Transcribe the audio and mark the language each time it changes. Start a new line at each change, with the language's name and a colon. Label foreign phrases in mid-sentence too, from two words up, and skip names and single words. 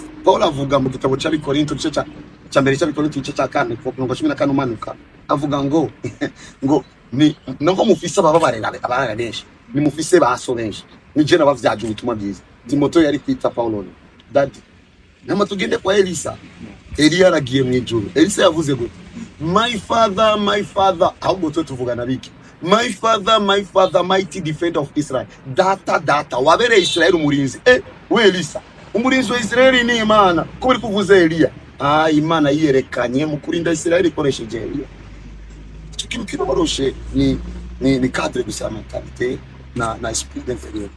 Rundi: Paul avuga mu gitabo cya Korinto gice cya mbere cya Korinto gice cya 4 kuva 14 umanuka avuga ngo ni nko mufise ababara benshi, ni mufise baso benshi, ni je nabavyaje ubutumwa bwiza. Timotheo yari kwita Paulo daddy. Nama tugende kwa Elisa. Elia aragiye mu ijuru. Elisa yavuze gute?
English: My father,
Rundi: ahubwo tuvugana biki?
English: My father, mighty defender of Israel.
Rundi: Data, wabere Israel umurinzi. We Elisa, umurinzi wa Israel ni Imana. Ko bari kuvuza Elia. Imana yerekanye mu kurinda Israel ikoresheje Elia. Ikintu kibaroshe ni cadre gusa mentalite na
French: esprit d'infériorité.